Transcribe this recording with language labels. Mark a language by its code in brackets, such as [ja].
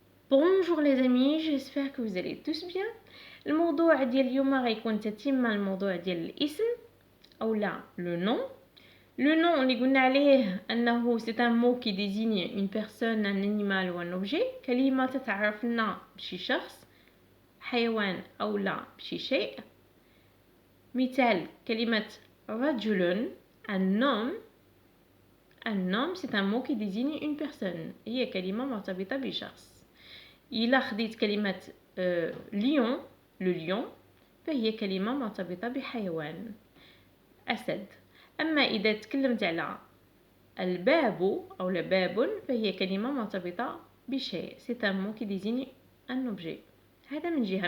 [fr] Bonjour les amis, j'espère que vous allez tous bien. [ar] الموضوع ديال اليوم غيكون تتمة الموضوع ديال الاسم او لا لو نون. لو نون اللي قلنا عليه انه [fr] c'est un mot qui désigne une personne, un animal ou un objet. [ar] كلمة تتعرف لنا بشي شخص، حيوان او لا بشي شيء. مثال كلمة رجل، [fr] un homme. Un homme c'est un mot qui désigne une personne، [ar] هي كلمة مرتبطة بشخص. إلا خديت كلمة ليون، لو ليون، فهي كلمة مرتبطة بحيوان أسد. أما إذا تكلمت على الباب أو باب فهي كلمة مرتبطة بشيء، [fr] c'est un mot qui désigne un objet. [ar] هذا من جهة.